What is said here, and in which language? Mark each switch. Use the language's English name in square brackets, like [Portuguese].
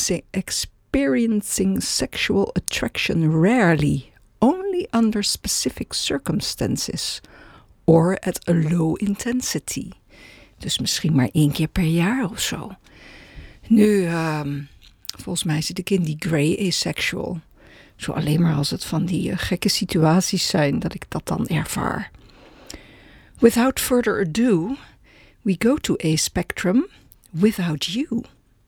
[English] Experiencing sexual attraction rarely, only under specific circumstances or at a low intensity. [Dutch] Dus misschien maar één keer per jaar of zo. Nu, volgens mij zit ik in die grey asexual. Zo alleen maar als het van die gekke situaties zijn dat ik dat dan ervaar. [English] Without further ado, we go to Ace Spectrum without you.